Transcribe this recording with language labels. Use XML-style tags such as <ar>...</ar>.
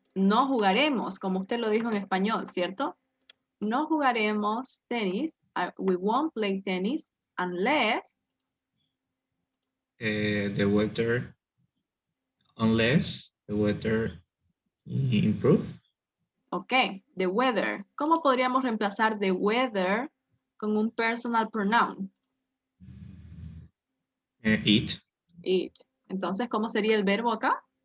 <es>No jugaremos, como usted lo dijo en español, ¿cierto? No jugaremos tenis.</es> <en>We won't play tennis unless. The weather, unless the weather improve. Ok, the weather.</en> <es>¿Cómo podríamos reemplazar</es> <en>the weather</en> <es>con un</es> <en>personal pronoun? It It.</en> <es>Entonces, ¿cómo sería el verbo acá?</es>